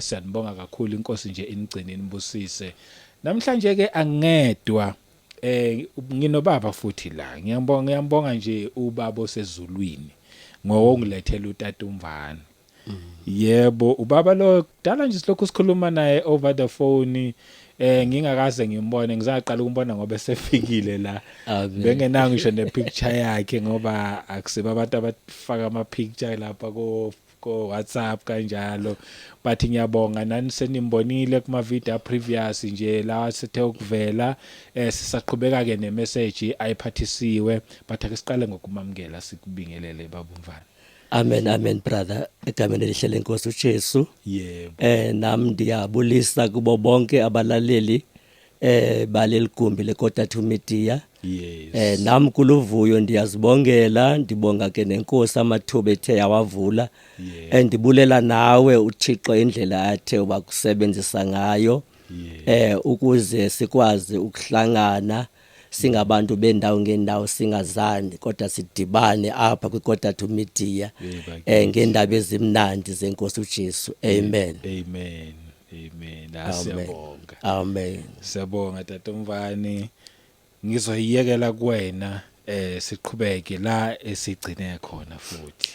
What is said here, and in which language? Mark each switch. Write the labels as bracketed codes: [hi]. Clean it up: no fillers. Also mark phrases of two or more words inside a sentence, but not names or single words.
[zu] Siyanibonga kakhulu, inkosi nje inigcine inibusise. Namhlanje ke angedwa nginobaba futhi la ngiyambonga nje ubaba osezulwini ngokungilethela uTata uMvana. Yebo ubaba lo kudala nje silokhu sikhuluma naye [en] over the phone [zu] ngingakaze ngimbone ngizaqala ukumbona ngoba esefikile la bengenayo ngisho nepicture yakhe ngoba akusiba abantu abafaka ama picture lapha ko WhatsApp kanjalo but ngiyabonga nani senimbonile kuma [en] video previous [zu] nje la sethe ukuvela sisaqhubeka ke ne message ayiphathisiwe but ake siqale ngokumamukela sikubingelele baba uMvana. [en] Amen brother [zu] egameni elihle lenkosi uJesu. Yebo. [xh] Nami ndiyabulisa kubo bonke abalaleli baleli gumbi leKota 2 Media. Yes. Nami kuluvuyo ndiyazibongela ndibonga ke nenkosi amathuba ethe yawavula. Ndibulela nawe uThixo indlela athe ubakusebenzisa ngayo ukuze sikwazi ukuhlangana singabantu bendawo ngendawo singazani kodwa sidibane apha kwiKota 2 Media ngendaba ezimnandi zenkosi uJesu. Amen. [zu] Siyabonga. Amen. Siyabonga Tata uMvana. Ngizoyiyekela kuwena siqhubeke la esigcine khona futhi.